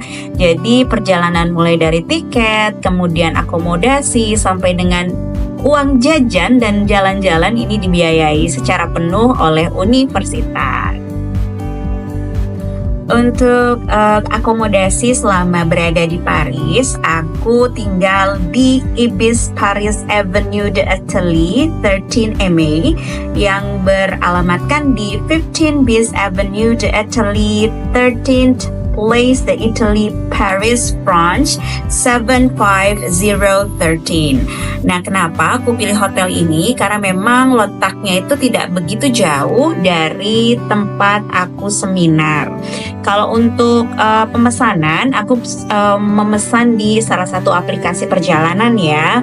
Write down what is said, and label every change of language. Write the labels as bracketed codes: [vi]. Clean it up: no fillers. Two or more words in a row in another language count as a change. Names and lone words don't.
[id] Jadi perjalanan mulai dari tiket, kemudian akomodasi, sampai dengan uang jajan dan jalan-jalan ini dibiayai secara penuh oleh universitas. Untuk akomodasi selama berada di Paris, aku tinggal di Ibis Paris Avenue de Italie 13 MA yang beralamatkan di 15 Bis Avenue de Italie 13th Place de Italie, Paris, France 75013. Nah, kenapa aku pilih hotel ini? Karena memang letaknya itu tidak begitu jauh dari tempat aku seminar. Kalau untuk pemesanan, aku memesan di salah satu aplikasi perjalanan ya.